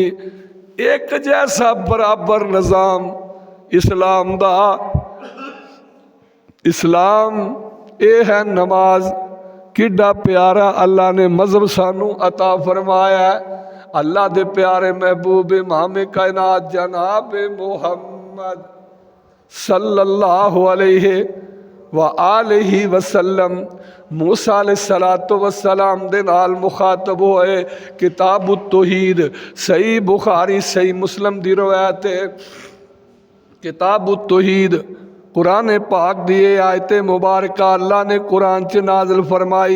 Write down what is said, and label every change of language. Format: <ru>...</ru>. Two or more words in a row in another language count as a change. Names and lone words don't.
<pa>ਇਕ ਜੈਸਾ ਬਰਾਬਰ ਨਿਜ਼ਾਮ ਇਸਲਾਮ ਦਾ। ਇਸਲਾਮ ਯੇ ਹੈ ਨਮਾਜ਼, ਕਿੱਡਾ ਪਿਆਰਾ ਅੱਲਾਹ ਨੇ ਮਜ਼ਹਬ ਸਾਨੂੰ ਅਤਾ ਫਰਮਾਇਆ। ਅੱਲਾਹ ਦੇ ਪਿਆਰੇ ਮਹਿਬੂਬ ਇਮਾਮ ਕਾਇਨਾਤ ਜਨਾਬ मुहम्मद</pa> <ar>صلى الله عليه وآله وسلم</ar> <pa>मूसा</pa> <ar>عليه الصلاة والسلام</ar> <pa>ਦੇ ਨਾਲ ਮੁਖ਼ਾਤਬ ਹੋਏ। ਕਿਤਾਬ ਤੌਹੀਦ ਸਹੀ ਬੁਖ਼ਾਰੀ ਸਹੀ ਮੁਸਲਿਮ ਦੀ ਰਿਵਾਇਤ ਹੈ। ਕਿਤਾਬ ਤੌਹੀਦ ਕੁਰਾਨ ਪਾਕ ਦੀਏ ਆਇਤੇ ਮੁਬਾਰਕ ਅੱਲਾਹ ਨੇ ਕੁਰਾਨ ਚ ਨਾਜ਼ਿਲ ਫਰਮਾਈ।</pa>